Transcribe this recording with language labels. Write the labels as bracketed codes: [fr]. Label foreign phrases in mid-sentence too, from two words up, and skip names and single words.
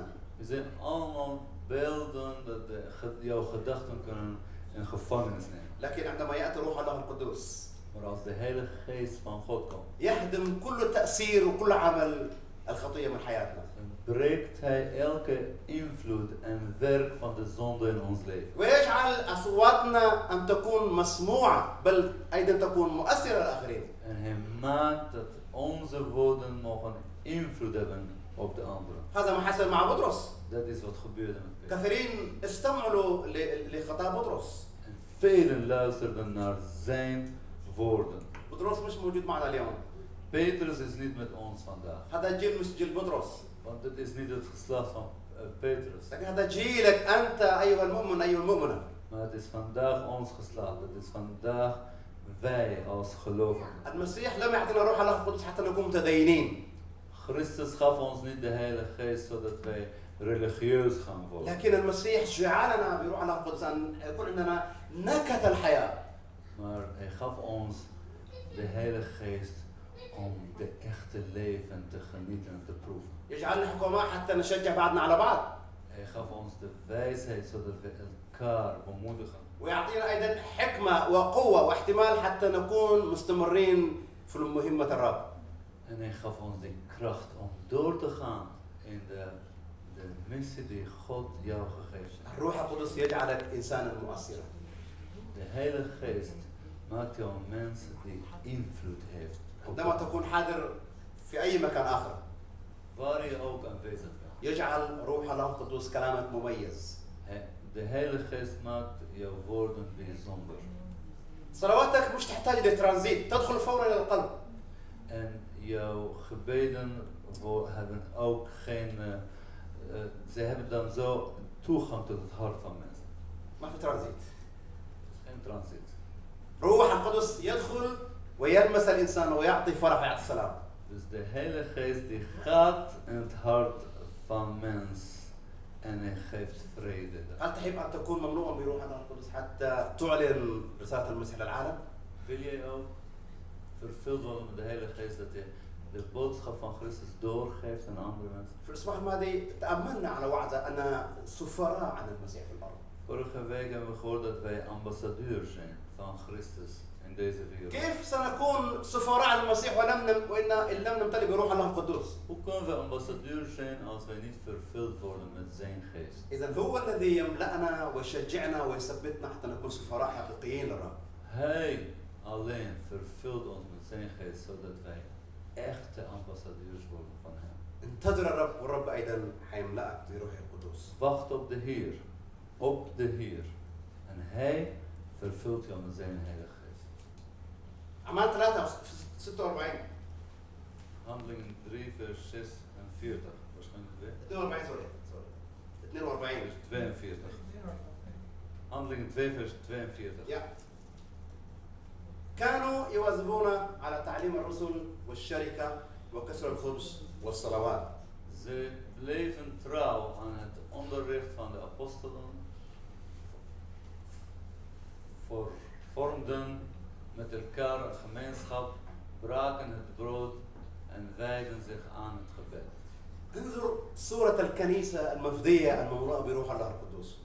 [nl] We zijn allemaal beelden dat jouw gedachten kunnen in gevangenis nemen. [ar] لكن عندما يأتي روح الله القدس [nl] Maar als de Heilige Geest van God komt, [ar] يهدم كل تأثير وكل عمل الخطية من حياتنا. [nl] dan breekt hij elke invloed en werk van de zonde in ons leven. [ar] ويجعل أصواتنا أن تكون مسموعة بل أيضا تكون مؤثرة على الآخرين. [nl] En hij maakt dat onze woorden mogen invloed hebben op de anderen. [ar] هذا ما حصل مع بطرس. [nl] Dat is wat gebeurde met Petrus. [ar] كثيرين استمعوا لخطاب بطرس. [nl] En velen luisterden naar zijn woorden. [ar] بطرس مش موجود معنا اليوم. [nl] Petrus is niet met ons vandaag. [ar] هذا الجيل مش جيل بطرس. [nl] Want het is niet het geslacht van Petrus. [ar] لكن هذا جيلك أنت أيها المؤمن أيها المؤمنة. [nl] Maar het is vandaag ons geslacht. Het is vandaag wij als gelovigen. [ar] المسيح لم يعطينا روح الله القدس حتى نكون متدينين. [nl] Christus gaf ons niet de Heilige Geest zodat wij religieus gaan worden. [ar] لكن المسيح جعلنا بروح الله القدس أن يكون عندنا نكهة الحياة. [nl] Maar hij gaf ons de Heilige Geest om de echte leven te genieten en te proeven. [ar] يجعلنا حكماء حتى نشجع بعضنا على بعض. [nl] Hij gaf ons de wijsheid zodat we elkaar bemoedigen. [ar] ويعطينا أيضا حكمة وقوة واحتمال حتى نكون مستمرين في مهمة الرب. [nl] En hij gaf ons de kracht om door te gaan in de missie die God jou gegeven heeft. [ar] الروح القدس يجعلك إنسانا مؤثرا. [nl] De Heilige Geest maakt jou een mens die invloed heeft. [ar] عندما تكون حاضر في أي مكان آخر [nl] Waar je ook aanwezig bent. [ar] يجعل روح الله القدس كلامك مميز. [nl] De Heilige Geest maakt jouw woorden bijzonder. [ar] صلواتك مش تحتاج لترانزيت، تدخل فورا إلى القلب. [nl] En jouw gebeden hebben ook geen, ze hebben dan zo toegang tot het hart van mensen. [ar] ما في ترانزيت. [nl] Geen transit. [ar] روح القدس يدخل ويلمس الإنسان ويعطي فرح ويعطي سلام. [nl] Dus de Heilige Geest die gaat in het hart van mens en hij geeft vrede. [ar] هل تحب أن تكون مملوءا بروح الله القدس حتى تعلن رسالة المسيح للعالم؟ [nl] Wil jij ook vervuld worden met de Heilige Geest dat je de boodschap van Christus doorgeeft aan andere mensen? [ar] في الأسبوع الماضي تأملنا على وعظة أن سفراء عن المسيح في الأرض. [nl] Vorige week hebben we gehoord dat wij ambassadeurs zijn van Christus in deze wereld. [ar] كيف سنكون سفراء عن المسيح إن لم نمتلئ بروح الله القدوس؟ [nl] Hoe kunnen we ambassadeurs zijn als wij niet vervuld worden met zijn geest? [ar] إذا هو الذي يملأنا ويشجعنا ويثبتنا حتى نكون سفراء حقيقيين للرب. [nl] Hij alleen vervult ons met zijn geest zodat wij echte ambassadeurs worden van hem. [ar] انتظر الرب والرب أيضا حيملأك بروح القدوس. [nl] Wacht op de Heer, op de Heer. En hij vervult jou met zijn Heilige Geest. [ar] أعمال 46. [nl] Handelingen 3 vers 46. Waarschijnlijk [ar] 42 سوري 42. [nl] vers 42. Handelingen 2 vers 42. [ar] يا كانوا يواظبون على تعليم الرسل والشركة وكسر الخبز والصلوات. [nl] Ze bleven trouw aan het onderricht van de apostelen, vormden met elkaar een gemeenschap, braken het brood en wijden zich aan het gebed. [ar] انظر صورة الكنيسة المفدية المملوءة بروح الله القدوس.